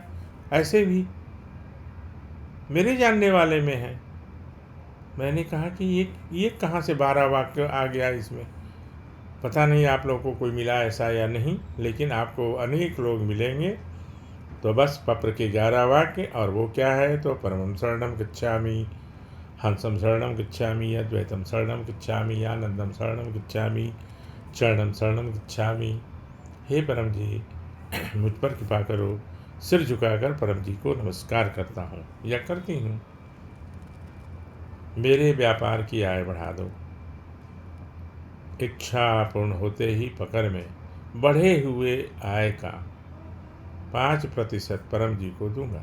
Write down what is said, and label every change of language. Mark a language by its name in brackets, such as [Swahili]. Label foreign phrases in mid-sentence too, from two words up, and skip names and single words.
[Hindi] ऐसे भी मेरे जानने वाले में है। मैंने कहा कि ये कहाँ से 12 वाक्य आ गया इसमें। पता नहीं आप लोगों को कोई मिला ऐसा या नहीं, लेकिन आपको अनेक लोग मिलेंगे। तो बस पत्र के 11 वाक्य, और वो क्या है तो [Pali] परमं शरणं गच्छामि, हंसं शरणं गच्छामि, अद्वैतं शरणं गच्छामि, आनंदं शरणं गच्छामि, चरणं शरणं गच्छामि। [Hindi] हे परम जी, मुझ पर कृपा करो। सिर झुकाकर परम जी को नमस्कार करता हूँ या करती हूँ। मेरे व्यापार की आय बढ़ा दो। इच्छा पूर्ण होते ही पकड़ में बढ़े हुए आय का 5% परम जी को दूंगा।